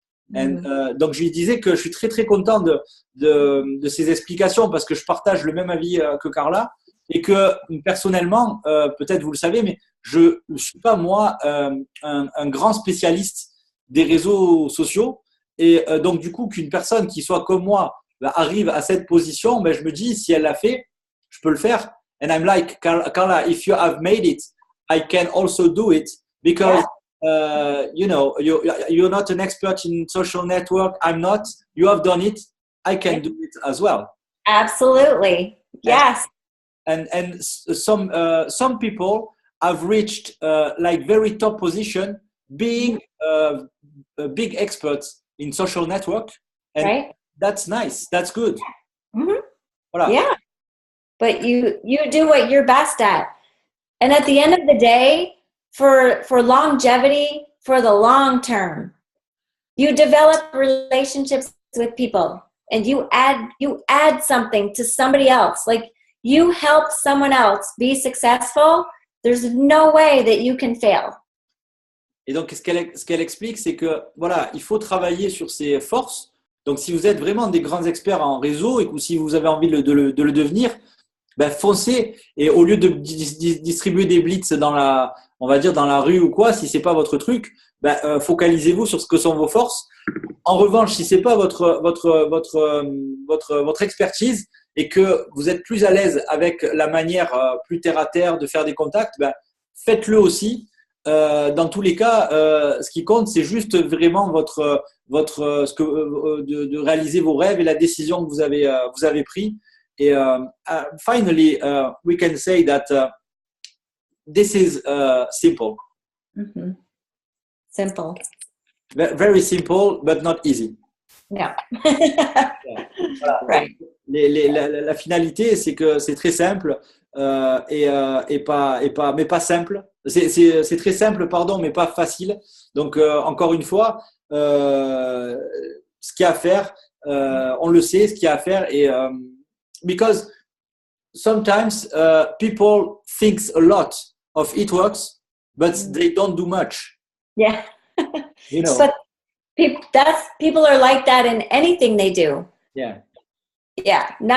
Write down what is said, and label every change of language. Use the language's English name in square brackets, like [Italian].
[French] Donc je lui disais que je suis très très content de ces explications parce que je partage le même avis que Carla et que personnellement, peut-être vous le savez, mais je ne suis pas moi un grand spécialiste des réseaux sociaux et donc du coup qu'une personne qui soit comme moi arrive à cette position, je me dis si elle l'a fait, je peux le faire. [English] And I'm like, Carla, if you have made it, I can also do it because you know you're not an expert in social network. I'm not. You have done it. I can do it as well. Absolutely. Yes. And some people have reached like very top position being big experts in social network, and right. that's nice. That's good. Mm-hmm. [French] Voilà. [English] Yeah. But you do what you're best at. And at the end of the day, for longevity, for the long term, you develop relationships with people and you add something to somebody else. Like you help someone else be successful, there's no way that you can fail. [French] Et donc, ce qu'elle explique, c'est que voilà, il faut travailler sur ses forces. Donc, si vous êtes vraiment des grands experts en réseau et que si vous avez envie de le devenir, ben foncez, et au lieu de distribuer des blitz dans la, on va dire dans la rue ou quoi, si c'est pas votre truc, ben, focalisez-vous sur ce que sont vos forces. En revanche, si c'est pas votre expertise et que vous êtes plus à l'aise avec la manière plus terre à terre de faire des contacts, ben, faites-le aussi. Dans tous les cas, ce qui compte, c'est juste vraiment de réaliser vos rêves et la décision que vous avez prise. [English] Et finally, we can say that this is simple. Mm-hmm. Simple. Very simple, but not easy. Yeah. [French] Voilà. [English] Right. [French] La finalité, c'est que c'est très simple mais pas simple. C'est très simple, pardon, mais pas facile. Donc, encore une fois, ce qu'il y a à faire, on le sait, ce qu'il y a à faire. [English] Et because sometimes people think a lot of it works, but they don't do much. Yeah. You know. But people are like that in anything they do. Yeah. Yeah.